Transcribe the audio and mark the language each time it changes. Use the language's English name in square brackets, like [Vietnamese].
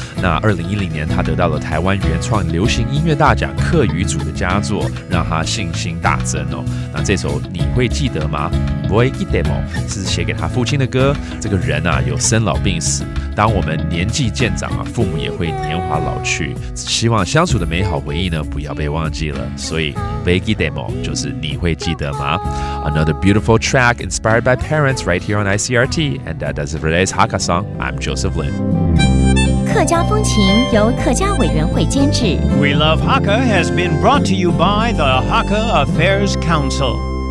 [Chinese] 那2010年，她得到了台湾原创流行音乐大奖客语组的佳作，让她信心大增哦。那这首你会记得吗 ？Voi Ki Demo 是写给她父亲的歌。这个人啊，有生老病死，当我们年纪渐长啊，父母也会年华老去。希望相处的美好回忆呢，不要被忘记了。所以 Voi Ki Demo 就是你会记得吗 [English] ？Another beautiful track inspired by parents right here on Icrt, and that does it for today's Hakka song. I'm Joseph Lin. [Chinese] 客家风情由客家委员会监制。 [English] We Love Hakka has been brought to you by the Hakka Affairs Council.